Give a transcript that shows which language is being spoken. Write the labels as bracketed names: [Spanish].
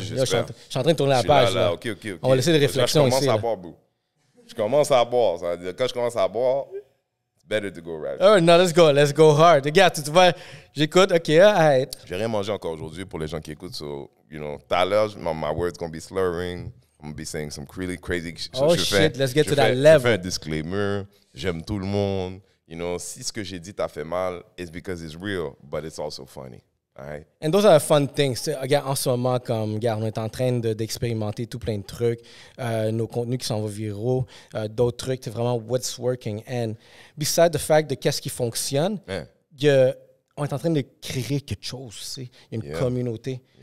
[French] Je suis en train de tourner la page. Là. OK. On va laisser des réflexions ici. Je commence à boire. Ça veut dire, quand je commence à boire, [English] it's better to go right. Oh, no, let's go hard. [French] Regarde, tu vois, j'écoute, OK, arrête. J'ai rien mangé encore aujourd'hui pour les gens qui écoutent. [English] So, you know, [French] tout à l'heure, [English] my words going to be slurring. I'm going to be saying some really crazy shit. Oh, shit, let's get to that level. [French] Je fais un disclaimer. J'aime tout le monde. [English] You know, [French] si ce que j'ai dit t'a fait mal, [English] it's because it's real, but it's also funny. Right. And those are the fun things. [French] Regarde, en ce moment, on est en train d'expérimenter tout plein de trucs, nos contenus qui s'en vont viraux, d'autres trucs, c'est vraiment [English] what's working. And besides the fact [French] de qu'est-ce qui fonctionne, on est en train de créer quelque chose, il y a une communauté.